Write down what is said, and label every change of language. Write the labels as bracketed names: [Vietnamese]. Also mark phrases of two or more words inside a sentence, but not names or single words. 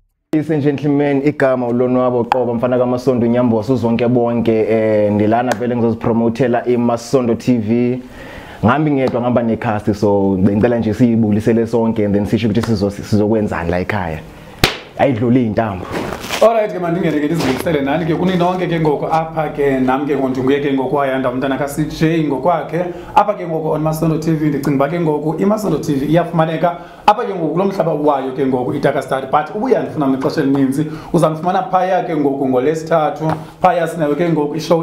[English] Ladies and gentlemen, [Zulu] igama ulonwabo qoba mfana kaMasondo Nyamboso zonke bonke ndilana vele ngizozipromotela iMasondo TV. Ngambi ngedwa ngamba necast so ngicela nje siyibulisele sonke [English] and then [Zulu] sisho ukuthi sizokwenzani la ekhaya. Ayidluli intambo. [Xhosa] Alright ke mandingene ke izibulisele nani ke kuni nonke ke ngoko apha ke nami ke ngontunguye ke ngoko wayanda umntana ka CJ ngokwakhe apha ke ngoko on Masondo TV ndicinga ba ke ngoko iMasondo TV iyafumaneka apha ke ngoko kulomhlaba wayo ke ngoko iTaka Study but ubuya ndifuna ngexesha elininzi uzamfumana phaya ke ngoko ngolesithathu phaya sinayo ke ngoko ishow